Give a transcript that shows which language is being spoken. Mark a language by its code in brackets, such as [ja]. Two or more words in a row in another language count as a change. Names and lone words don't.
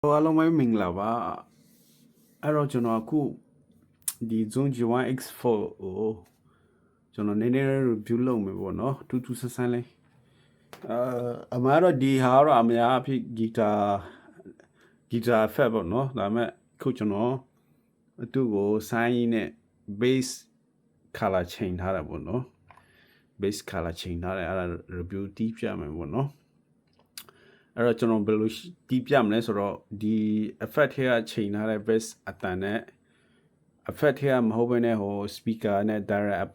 [my] အားလုံးပဲမင်္ဂလာပါအဲ့တော့ကျွန်တော်အခုဒီ Zone G1 X4 ကိုကျွန်တော်နည်းနည်း review လုပ်မယ်ပေါ့နော်တူတူဆန်းဆန်းလေးအမှားတော့ဒီဟာတော့အများအဖြစ် [en] guitar effect [my] ပေါ့နော်ဒါပေမဲ့ ခုကျွန်တော်သူ့ကိုဆိုင်းနဲ့ [en] bass color change [my] ထားတာပေါ့နော် [en] bass color change [my] ထားတယ်အဲ့ဒါ review တီးပြမယ်ပေါ့နော်အဲ့တော့ကျွန်တော်ဘယ်လိုတီးပြ မလဲဆိုတော့ဒီ effect ထဲကချိန်ထားတဲ့ bass အတန်နဲ့ effect ထဲကမဟုတ်ဘဲနဲ့ဟို speaker နဲ့ direct အ